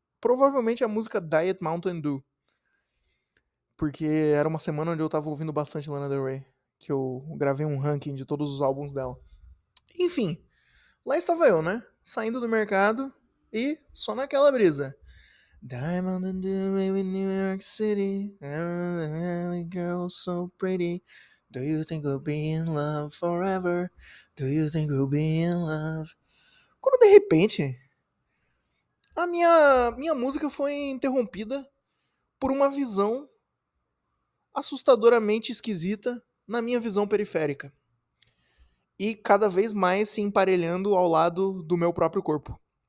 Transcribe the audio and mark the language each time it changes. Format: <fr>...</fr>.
<pt>Provavelmente a música Diet Mountain Dew. Porque era uma semana onde eu estava ouvindo bastante Lana Del Rey. Que eu gravei um ranking de todos os álbuns dela. Enfim, lá estava eu, né? Saindo do mercado e só naquela brisa.</pt> <en>Diamond and Dew in New York City. Every girl so pretty. Do you think we'll be in love forever? Do you think we'll be in love?</en> <pt>Quando de repente a minha música foi interrompida por uma visão assustadoramente esquisita na minha visão periférica. E cada vez mais se emparelhando ao lado do meu próprio corpo.</pt>